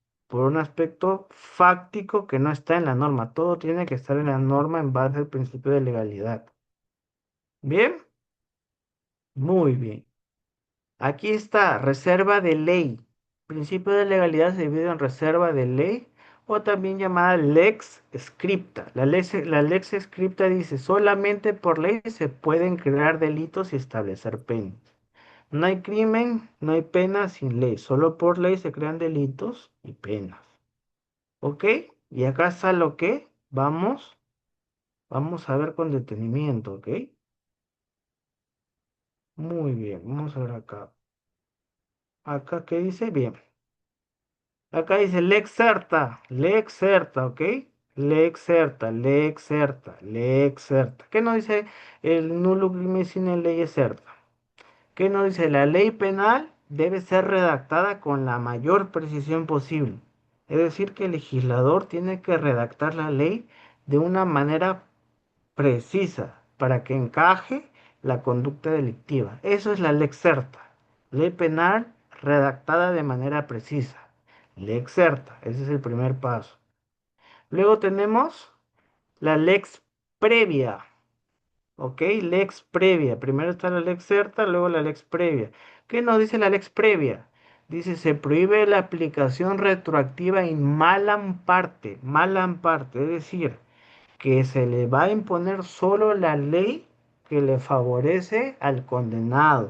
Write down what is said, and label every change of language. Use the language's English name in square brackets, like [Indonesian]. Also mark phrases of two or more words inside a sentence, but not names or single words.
[Spanish] por un aspecto fáctico que no está en la norma. Todo tiene que estar en la norma en base al principio de legalidad. ¿Bien? Muy bien. Aquí está, reserva de ley. Principio de legalidad se divide en reserva de ley o también llamada [Latin] lex scripta. [Spanish] La [Latin] lex scripta [Spanish] dice, solamente por ley se pueden crear delitos y establecer penas. No hay crimen, no hay pena sin ley. Solo por ley se crean delitos y penas. ¿Ok? Y acá está lo que vamos a ver con detenimiento, ¿ok? Muy bien, vamos a ver acá. Acá, ¿qué dice? Bien. Acá dice [Latin] lex certa, [Spanish] ¿ok? [Latin] Lex certa, lex certa, lex certa. [Spanish] ¿Qué nos dice el [Latin] nulo crimen sine ley certa? [Spanish] ¿Qué nos dice? La ley penal debe ser redactada con la mayor precisión posible. Es decir, que el legislador tiene que redactar la ley de una manera precisa para que encaje la conducta delictiva. Eso es la [Latin] lex certa. [Spanish] Ley penal redactada de manera precisa. [Latin] Lex certa. [Spanish] Ese es el primer paso. Luego tenemos la [Latin] lex previa. [Spanish] ¿Ok? [Latin] Lex previa. [Spanish] Primero está la [Latin] lex certa, [Spanish] luego la [Latin] lex previa. [Spanish] ¿Qué nos dice la [Latin] lex previa? [Spanish] Dice, se prohíbe la aplicación retroactiva [Latin] in malam parte, [Spanish] es decir, que se le va a imponer solo la ley que le favorece al condenado.